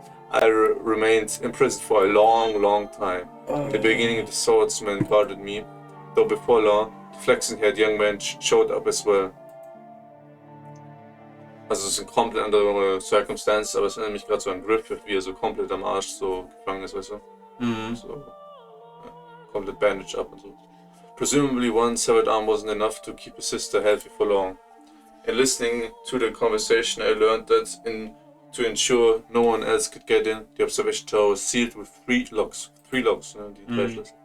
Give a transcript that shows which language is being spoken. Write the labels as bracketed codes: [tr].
[en] I remained imprisoned for a long time. In the beginning, the swordsman guarded me, though before long, the flaxen-haired young man showed up as well. [de] Also es ist eine komplett andere Circumstance, aber es erinnert mich gerade so an Griffith, wie er so komplett am Arsch so gefangen ist, weißt du? So, ja, komplett bandaged up und so. [en] Presumably one severed arm wasn't enough to keep a sister healthy for long. In listening to the conversation, I learned that to ensure no one else could get in, the observation tower was sealed with three locks, [de] ne, die Treasures.